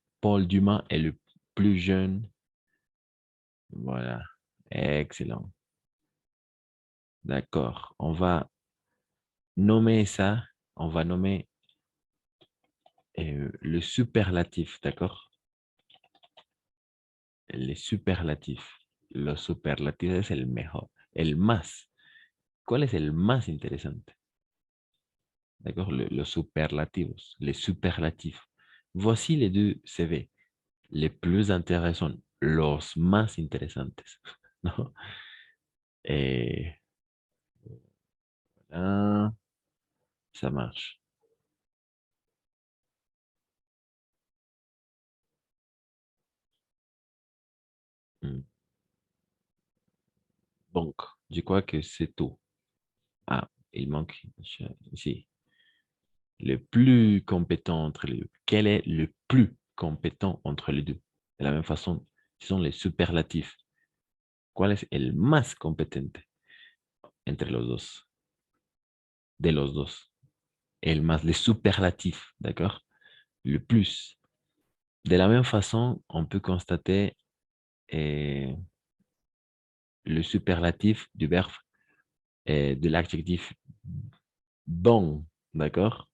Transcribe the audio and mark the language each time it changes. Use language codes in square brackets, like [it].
[fr] Paul Dumas est le plus jeune. Voilà. Excellent. D'accord. On va nommer ça. On va nommer le superlatif, d'accord? Les superlatifs. [es] Los superlativos es el mejor. El más. ¿Cuál es el más interesante? [fr] D'accord? [es] Los superlativos. [fr] Les superlatifs. Voici les deux CV. Les plus intéressants. [es] Los más interesantes. ¿No? [fr] Et là, ça marche. Hmm. Donc, je crois que c'est tout. il manque ici. Le plus compétent entre les deux. Quel est le plus compétent entre les deux? De la même façon, ce sont les superlatifs. [es] ¿Cuál es el más competente entre los dos? De los dos. El más, [fr] les superlatifs, d'accord? Le plus. De la même façon, on peut constater eh, le superlatif du verbe de l'adjectif bon, d'accord?